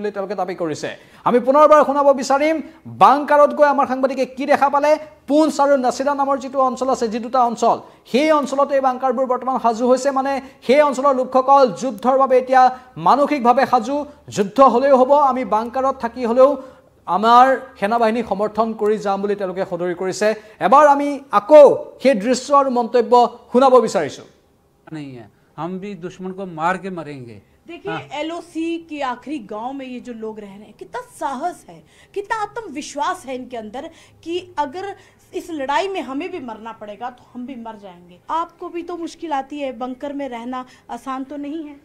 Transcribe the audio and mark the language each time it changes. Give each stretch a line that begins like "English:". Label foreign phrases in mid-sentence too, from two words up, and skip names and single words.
Assamese: বুলি তেওঁলোকে দাবী কৰিছে আমি পুনৰবাৰ শুনাব বিচাৰিম বাংকাৰত গৈ আমাৰ সাংবাদিকে কি দেখা পালে পুঞ্চ আৰু নাছিৰা নামৰ যিটো অঞ্চল আছে যি দুটা অঞ্চল সেই অঞ্চলতে এই বাংকাৰবোৰ বৰ্তমান সাজু হৈছে মানে সেই অঞ্চলৰ লোকসকল যুদ্ধৰ বাবে এতিয়া মানসিকভাৱে সাজু যুদ্ধ হ'লেও হ'ব আমি বাংকাৰত থাকি হ'লেও আমাৰ সেনাবাহিনী সমৰ্থন কৰি যাম বুলি তেওঁলোকে সদৰি কৰিছে এবাৰ আমি আকৌ সেই দৃশ্য আৰু মন্তব্য শুনাব বিচাৰিছো
Hindi: नहीं है हम भी दुश्मन को मार के मरेंगे देखिए LOC के आखिरी गांव में ये जो लोग रह रहे हैं कितना साहस है कितना आत्मविश्वास है इनके अंदर कि अगर इस लड़ाई में हमें भी मरना पड़ेगा तो हम भी मर जाएंगे आपको भी तो मुश्किल आती है बंकर में रहना आसान तो नहीं है